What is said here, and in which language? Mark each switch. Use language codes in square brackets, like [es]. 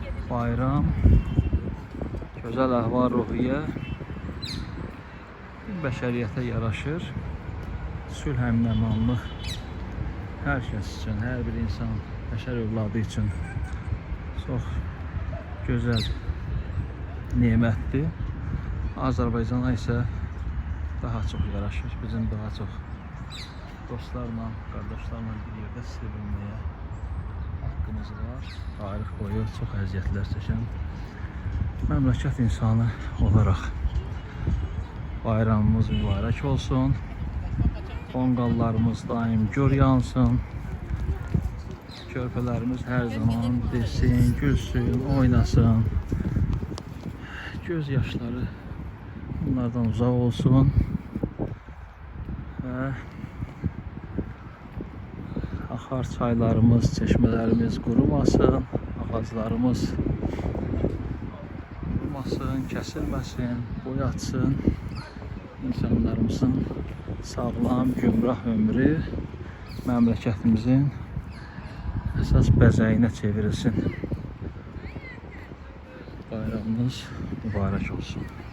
[az] Bayram, gözəl əhval-ruhiyyə bəşəriyyətə yaraşır. Sülh əmin-əmanlıq hər kəs üçün, hər bir insan, bəşər övladı üçün çox gözəl nemətdir. Azərbaycana isə daha çok yaraşır. [tr] Bizim daha çok dostlarla, kardeşlerle bir yerde sevilmeye hakkımız var. [az] Tarih boyu çok əziyyətlər çəkən məmləkət insanı olarak bayramımız mübarək olsun. Tonqallarımız daim gör yansın. Körpələrimiz her zaman desin, gülsün, oynasın. Göz yaşları bunlardan uzak olsun. Və axar çaylarımız, çeşmələrimiz qurumasın, ağaclarımız qurumasın, kəsilməsin, boyatsın. İnsanlarımızın sağlam, gümrah ömrü məmləkətimizin əsas bəzəyinə çevrilsin. Bayramımız mübarək olsun.